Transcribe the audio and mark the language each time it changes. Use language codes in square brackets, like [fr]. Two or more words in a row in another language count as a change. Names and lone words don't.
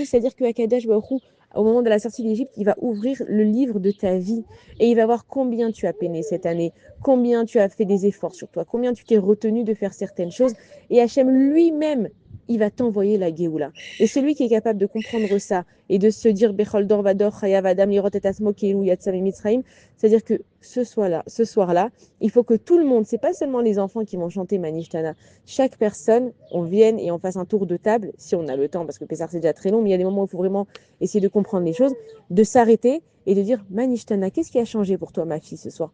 [fr] C'est-à-dire que Akadosh Baruch Hu, au moment de la sortie d'Égypte, il va ouvrir le livre de ta vie et il va voir combien tu as peiné cette année, combien tu as fait des efforts sur toi, combien tu t'es retenu de faire certaines choses. Et Hachem lui-même, il va t'envoyer la Géoula. Et celui qui est capable de comprendre ça et de se dire [he] בכל דור ודור חייב אדם לראות את עצמו כאילו יצא ממצרים, [fr] c'est-à-dire que ce soir-là, il faut que tout le monde, c'est pas seulement les enfants qui vont chanter Manishtana, chaque personne, on vienne et on fasse un tour de table, si on a le temps, parce que Pessar c'est déjà très long, mais il y a des moments où il faut vraiment essayer de comprendre les choses, de s'arrêter et de dire Manishtana, qu'est-ce qui a changé pour toi, ma fille, ce soir?